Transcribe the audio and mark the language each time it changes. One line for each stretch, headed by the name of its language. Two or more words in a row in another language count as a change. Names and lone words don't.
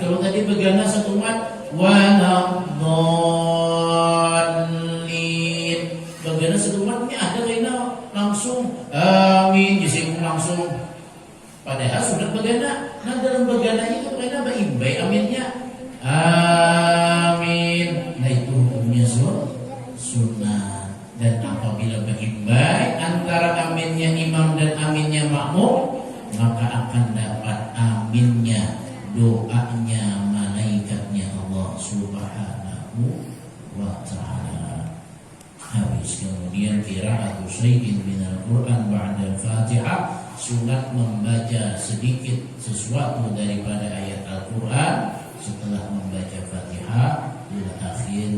Banjar: Kalau tadi begana satu mat waladhdallin, begana satu matnya ada kena langsung amin disebut langsung. Padahal sunat begana. Nah dalam begananya itu kena berimbai aminnya amin.
Indonesian: Nah itu hukumnya sunat. Dan apabila meimbai antara aminnya imam dan aminnya makmum, maka akan dapat aminnya, doanya malaikatnya Allah
Arabic: Subhanahu wa ta'ala.
Indonesian: Habis kemudian
Arabic: qira'atu syai'in minal Qur'an ba'da Al-Fatihah,
Indonesian: sunat membaca sedikit sesuatu daripada ayat Al-Quran setelah membaca Fatihah
Arabic: ila akhir.